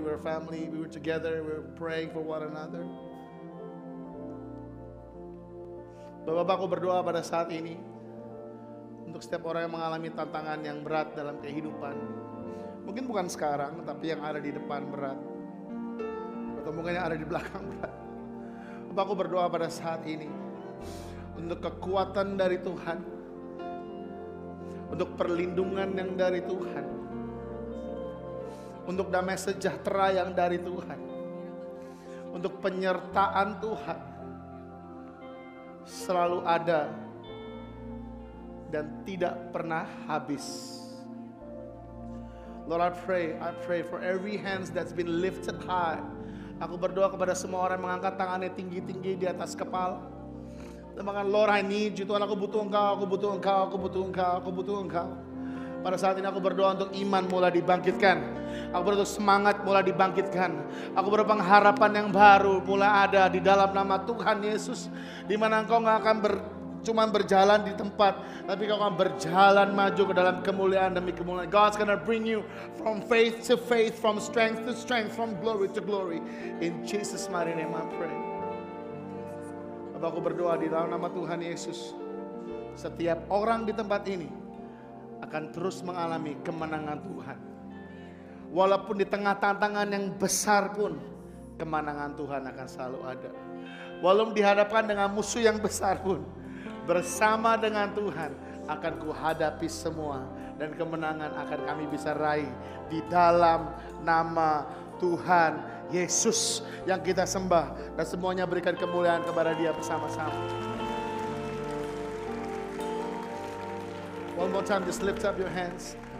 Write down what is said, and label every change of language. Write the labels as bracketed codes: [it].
[en] We're family. We were together. We're praying for one another. [id] Bapak, aku berdoa pada saat ini untuk setiap orang yang mengalami tantangan yang berat dalam kehidupan. Mungkin bukan sekarang, tapi yang ada di depan berat, atau mungkin yang ada di belakang berat. Bapak, aku berdoa pada saat ini untuk kekuatan dari Tuhan, untuk perlindungan yang dari Tuhan, untuk damai sejahtera yang dari Tuhan, untuk penyertaan Tuhan selalu ada dan tidak pernah habis. [en] Lord, I pray for every hands that's been lifted high. [id] Aku berdoa kepada semua orang yang mengangkat tangannya tinggi-tinggi di atas kepala. Dan bahkan, [en] Lord, I need you. [id] Tuhan, aku butuh Engkau, aku butuh Engkau, aku butuh Engkau, aku butuh Engkau. Pada saat ini aku berdoa untuk iman mulai dibangkitkan. Aku berdoa untuk semangat mulai dibangkitkan. Aku berdoa pengharapan yang baru mulai ada di dalam nama Tuhan Yesus. Di mana Engkau gak akan cuma berjalan di tempat, tapi Kau akan berjalan maju ke dalam kemuliaan demi kemuliaan. [en] God's gonna bring you from faith to faith, from strength to strength, from glory to glory. In Jesus' mighty name I pray. [id] Bapak, aku berdoa di dalam nama Tuhan Yesus, setiap orang di tempat ini akan terus mengalami kemenangan Tuhan. Walaupun di tengah tantangan yang besar pun, kemenangan Tuhan akan selalu ada. Walaupun dihadapkan dengan musuh yang besar pun, bersama dengan Tuhan akan kuhadapi semua, dan kemenangan akan kami bisa raih di dalam nama Tuhan Yesus yang kita sembah, dan semuanya berikan kemuliaan kepada Dia bersama-sama. [en] One more time, just lift up your hands.